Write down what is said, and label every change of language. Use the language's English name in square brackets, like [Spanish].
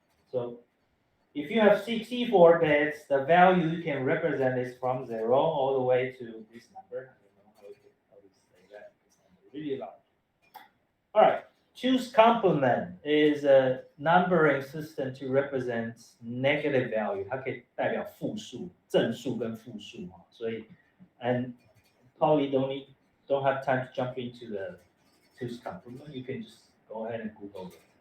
[English] So if you have 64 bits, the value you can represent is from 0 all the way to this number. I don't know how to say that. This number is really large. All right. Choose complement is a numbering system to represent negative value. [Chinese] 它可以代表负数、正数跟负数啊。所以 [English] and probably don't have time to jump into the choose complement. You can just go ahead and Google it.